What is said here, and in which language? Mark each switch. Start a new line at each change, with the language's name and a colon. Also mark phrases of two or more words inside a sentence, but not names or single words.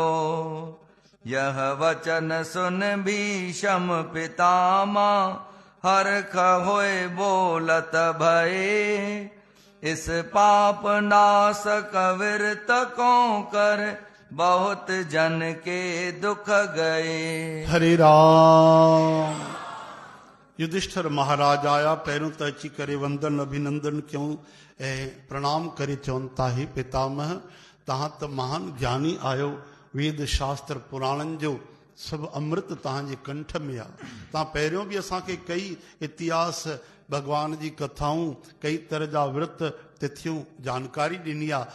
Hindi: यह वचन सुन भीषम पितामा हर्ष होए बोलत भये। इस पाप नाशक विरत को कर बहुत जन के दुख गए। हरे राम।
Sindhi: युधिष्ठिर महाराज आया, पहिरियों त अची करे वंदन अभिनंदन कयूं ऐं प्रणाम करे चवनि था हे पितामह तव्हां त महान ज्ञानी आहियो, वेद शास्त्र पुराणनि जो सभु अमृत तव्हांजे कंठ में आहे। तव्हां पहिरियों बि असांखे कई इतिहास भगवान जी कथाऊं कई तरह जा विर्त तिथियूं जानकारी ॾिनी आहे।